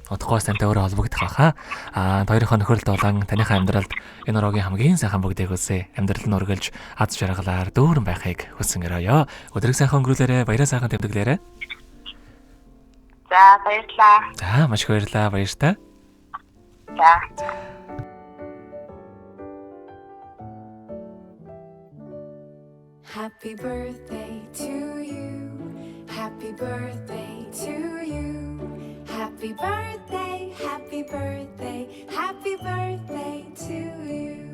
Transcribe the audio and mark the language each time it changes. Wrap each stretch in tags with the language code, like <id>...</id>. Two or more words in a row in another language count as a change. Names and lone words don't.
<mn>Удахгүй тантай өөрөө холбогдох байхаа. Хоёрын нөхөрлөлд болон таныхаа амьдралд энэ уруугийн хамгийн сайхан бүгдийг үсэ. Амьдрал нь үргэлж аз жаргалаар дүүрэн байхыг хүсэн өрөөё. Өдрийг сайхан өнгөрүүлээрэ, баяраа сайхан тэмдэглээрэ. За баярлаа. За маш их баярлаа, баяртай. За.</mn> <en>Happy birthday to you. Happy birthday to you. Happy birthday, happy birthday, happy birthday to you.</en>